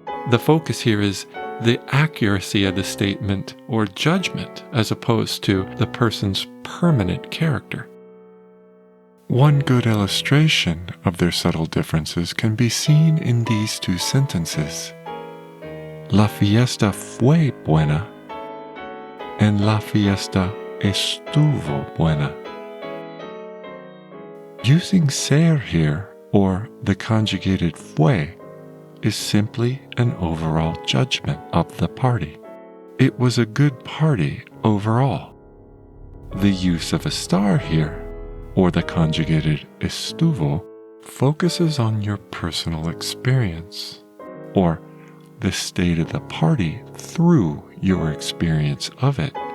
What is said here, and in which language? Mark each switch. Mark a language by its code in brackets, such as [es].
[en] The focus here is the accuracy of the statement or judgment as opposed to the person's permanent character. One good illustration of their subtle differences can be seen in these two sentences. [es] La fiesta fue buena and la fiesta estuvo buena. [en] Using ser here, or the conjugated fue, is simply an overall judgment of the party. It was a good party overall. The use of estar here, or the conjugated estuvo, focuses on your personal experience, or the state of the party through your experience of it.